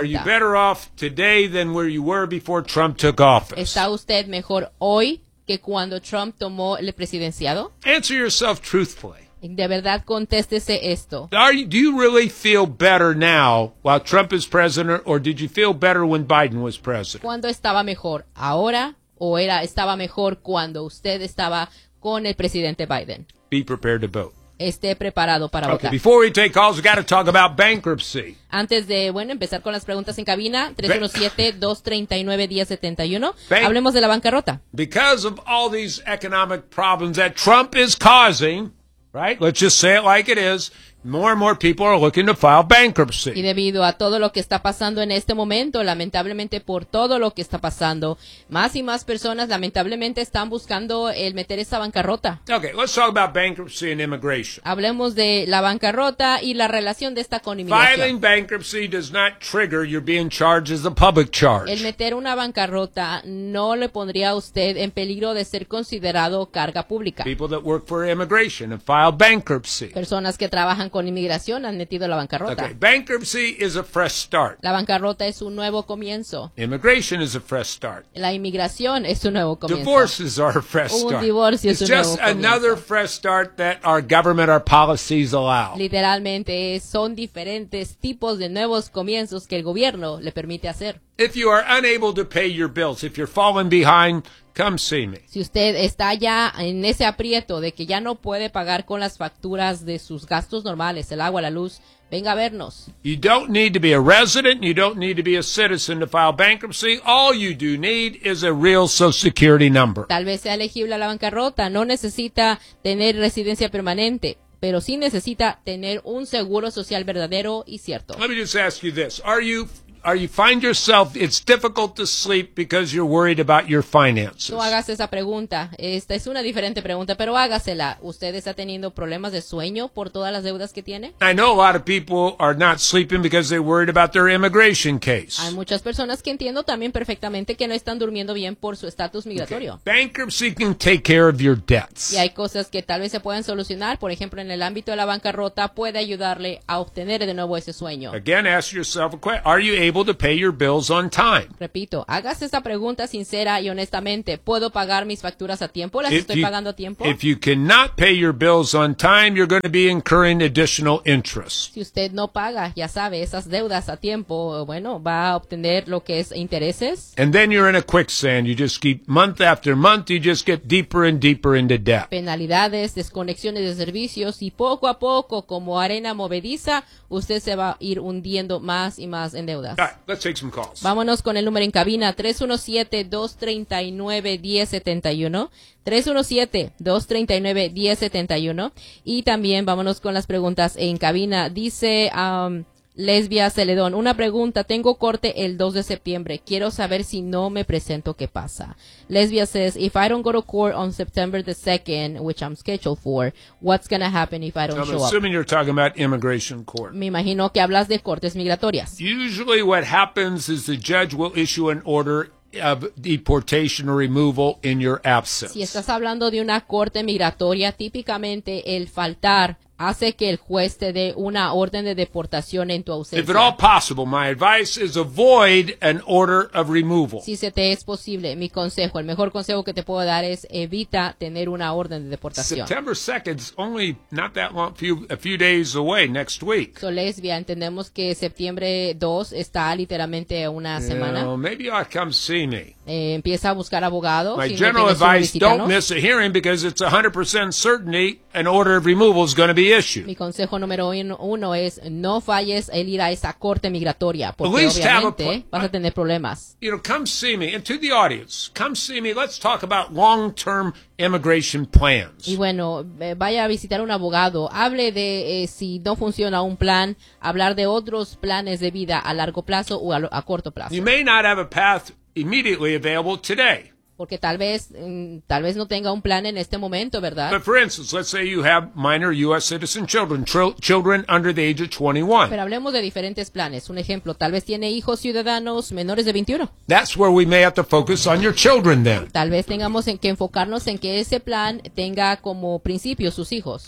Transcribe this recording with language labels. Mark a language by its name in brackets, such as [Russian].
[English] Are you better off today than where you were before Trump took office? [Spanish] ¿Está usted mejor hoy que cuando Trump tomó el presidenciado? [English] Answer yourself truthfully. [Spanish] De verdad, contéstese esto. [English] Do you really feel better now while Trump is president, or did you feel better when Biden was president? [Spanish] ¿Cuándo estaba mejor, ahora o estaba mejor cuando usted estaba con el presidente Biden? [English] Be prepared to vote. [Spanish] Esté preparado para votar. [English] Okay, before we take calls, we got to talk about bankruptcy. [Spanish] Antes de, bueno, empezar con las preguntas en cabina, 317-239-1071, hablemos de la bancarrota. [English] Because of all these economic problems that Trump is causing, right? Let's just say it like it is. More and more people are looking to file bankruptcy. [Spanish] Y debido a todo lo que está pasando en este momento, lamentablemente por todo lo que está pasando, más y más personas lamentablemente están buscando el meter esa bancarrota. [English] Okay, let's talk about bankruptcy and immigration. [Spanish] Hablemos de la bancarrota y la relación de esta con inmigración. [English] Filing bankruptcy does not trigger you being charged as a public charge. [Spanish] El meter una bancarrota no le pondría a usted en peligro de ser considerado carga pública. [English] People that work for immigration and file bankruptcy. [Spanish] Personas que trabajan con inmigración han metido la bancarrota. [English] Okay. Bankruptcy is a fresh start. [Spanish] La bancarrota es un nuevo comienzo. [English] Immigration is a fresh start. [Spanish] La inmigración es un nuevo comienzo. [English] Divorces are a fresh start. [Spanish] Un divorcio es un nuevo comienzo. [English] It's just another fresh start that our government, our policies allow. [Spanish] Literalmente son diferentes tipos de nuevos comienzos que el gobierno le permite hacer. [English] If you are unable to pay your bills, if you're falling behind, come see me. [Spanish] Si usted está ya en ese aprieto de que ya no puede pagar con las facturas de sus gastos normales, el agua, la luz, venga a vernos. [English] You don't need to be a resident, you don't need to be a citizen to file bankruptcy. All you do need is a real social security number. [Spanish] Tal vez sea elegible a la bancarrota, no necesita tener residencia permanente, pero sí necesita tener un seguro social verdadero y cierto. [English] Let me just ask you this. Are you or you find yourself, it's difficult to sleep because you're worried about your finances. [Spanish] No hagas esa pregunta. Esta es una diferente pregunta, pero hágasela. ¿Usted está teniendo problemas de sueño por todas las deudas que tiene? [English] I know a lot of people are not sleeping because they're worried about their immigration case. [Spanish] Hay muchas personas que entiendo también perfectamente que no están durmiendo bien por su estatus migratorio. [English] Okay. Bankruptcy can take care of your debts. [Spanish] Y hay cosas que tal vez se puedan solucionar. Por ejemplo, en el ámbito de la bancarrota puede ayudarle a obtener de nuevo ese sueño. [English] Again, ask yourself a question. Are you able to pay your bills on time? [Spanish] Repito, hagas esta pregunta sincera y honestamente. ¿Puedo pagar mis facturas a tiempo? ¿Las estoy pagando a tiempo? [English] If you cannot pay your bills on time, you're going to be incurring additional interest. [Spanish] Si usted no paga, ya sabe, esas deudas a tiempo, bueno, va a obtener lo que es intereses. [English] And then you're in a quicksand. You just keep month after month, you just get deeper and deeper into debt. [Spanish] Penalidades, desconexiones de servicios y poco a poco, como arena movediza, usted se va a ir hundiendo más y más en deudas. [English] All right, let's take some calls. [Spanish] Vámonos con el número en cabina, 317-239-1071. 317-239-1071. Y también vámonos con las preguntas en cabina. Dice Lesbia Celedón, una pregunta, tengo corte el 2 de septiembre. Quiero saber si no me presento, ¿qué pasa? [English] Lesbia says, if I don't go to court on September the 2nd, which I'm scheduled for, what's going to happen if I don't show up? I'm assuming you're talking about immigration court. [Spanish] Me imagino que hablas de cortes migratorias. [English] Usually what happens is the judge will issue an order of deportation or removal in your absence. [Spanish] Si estás hablando de una corte migratoria, típicamente el faltar hace que el juez te dé una orden de deportación en tu ausencia. [English] If at all possible, my advice is avoid an order of removal. [Spanish] Si se te es posible, mi consejo, el mejor consejo que te puedo dar es evita tener una orden de deportación. [English] September 2nd is only not that long, a few days away, next week. [Spanish] So, Lesbia, entendemos que septiembre 2 está literalmente una semana. [English] No, maybe you ought to come see me. [Spanish] Empieza a buscar abogado. [English] My general advice, don't miss a hearing because it's 100% certainty an order of removal is going to be issued. [Spanish] Mi consejo número uno es no falles el ir a esa corte migratoria porque obviamente vas a tener problemas. [English] You know, come see me. And to the audience, come see me. Let's talk about long-term immigration plans. [Spanish] Y bueno, vaya a visitar un abogado. Hable de si no funciona un plan, hablar de otros planes de vida a largo plazo o a corto plazo. [English] You may not have a path immediately available today. [Spanish] Porque tal vez no tenga un plan en este momento, ¿verdad? [English] But for instance, let's say you have minor U.S. citizen children, children under the age of 21. [Spanish] Pero hablemos de diferentes planes. Un ejemplo, tal vez tiene hijos ciudadanos menores de 21. [English] That's where we may have to focus on your children then. [Spanish] Tal vez tengamos que enfocarnos en que ese plan tenga como principio sus hijos.